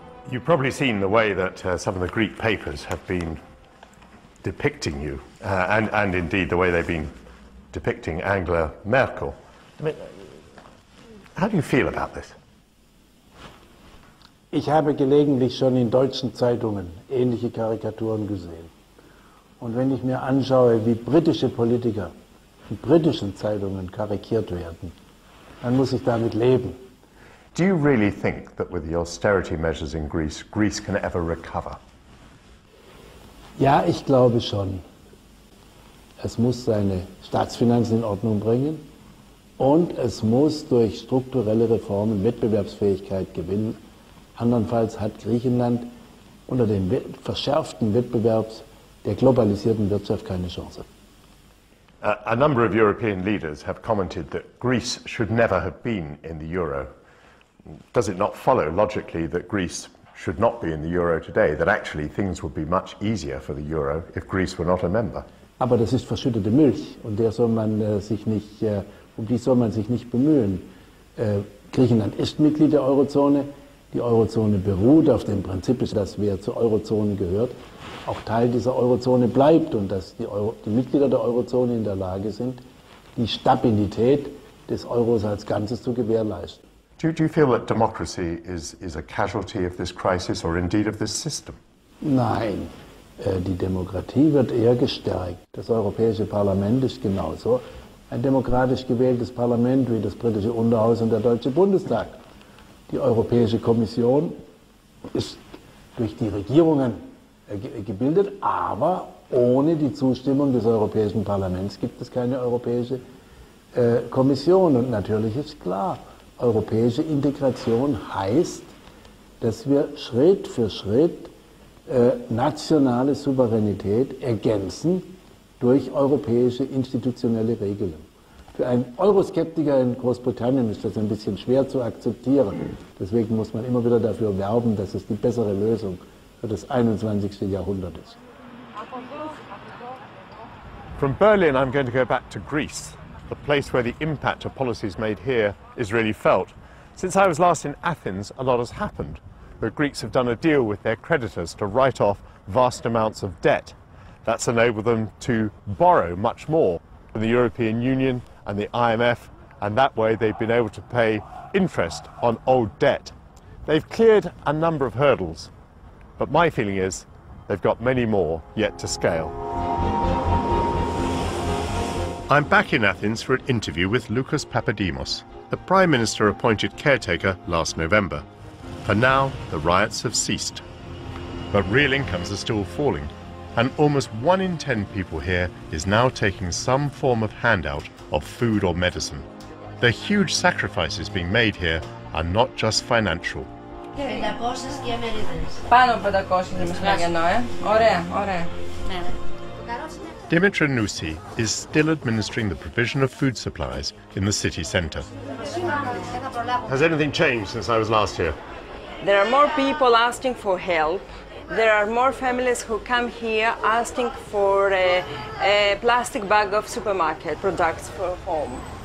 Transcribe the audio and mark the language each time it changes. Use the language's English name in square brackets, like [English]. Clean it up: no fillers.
[English] You've probably seen the way that some of the Greek papers have been depicting you, and indeed the way they've been depicting Angela Merkel. I mean, how do you feel about this? [German] Ich habe gelegentlich schon in deutschen Zeitungen ähnliche Karikaturen gesehen. Und wenn ich mir anschaue, wie britische Politiker in britischen Zeitungen karikiert werden, dann muss ich damit leben. [English] Do you really think that with the austerity measures in Greece, Greece can ever recover? [German] Ja, ich glaube schon. Es muss seine Staatsfinanzen in Ordnung bringen und es muss durch strukturelle Reformen Wettbewerbsfähigkeit gewinnen. Andernfalls hat Griechenland unter dem verschärften Wettbewerb der globalisierten Wirtschaft keine Chance. [English] A number of European leaders have commented that Greece should never have been in the euro. Does it not follow logically that Greece should not be in the euro today, that actually things would be much easier for the euro if Greece were not a member? [German] Aber das ist verschüttete Milch und der soll man um die soll man sich nicht bemühen. Griechenland ist Mitglied der Eurozone. Die Eurozone beruht auf dem Prinzip, dass wer zur Eurozone gehört, auch Teil dieser Eurozone bleibt und dass die Mitglieder der Eurozone in der Lage sind, die Stabilität des Euros als Ganzes zu gewährleisten. [English] Do you feel that democracy is a casualty of this crisis or indeed of this system? [German] Nein, die Demokratie wird eher gestärkt. Das Europäische Parlament ist genauso ein demokratisch gewähltes Parlament wie das britische Unterhaus und der Deutsche Bundestag. Die Europäische Kommission ist durch die Regierungen gebildet, aber ohne die Zustimmung des Europäischen Parlaments gibt es keine Europäische Kommission. Und natürlich ist klar, europäische Integration heißt, dass wir Schritt für Schritt nationale Souveränität ergänzen durch europäische institutionelle Regeln. Für einen Euroskeptiker in Großbritannien ist das ein bisschen schwer zu akzeptieren. Deswegen muss man immer wieder dafür werben, dass es die bessere Lösung für das 21. Jahrhundert ist. [English] From Berlin, I'm going to go back to Greece, the place where the impact of policies made here is really felt. Since I was last in Athens, a lot has happened. The Greeks have done a deal with their creditors to write off vast amounts of debt. That's enabled them to borrow much more from the European Union and the IMF, and that way they've been able to pay interest on old debt. They've cleared a number of hurdles, but my feeling is they've got many more yet to scale. I'm back in Athens for an interview with Lucas Papadimos, the Prime Minister appointed caretaker last November. For now, the riots have ceased. But real incomes are still falling, and almost 1 in 10 people here is now taking some form of handout of food or medicine. The huge sacrifices being made here are not just financial. [Greek] 500 και μερίδες. Πάνω από 500 είναι μεσημεριανό, Ωραία, ωραία. [English] Dimitra Nousi is still administering the provision of food supplies in the city centre. Has anything changed since I was last here? There are more people asking for help, There are more families who come here asking for a plastic bag of supermarket products for home.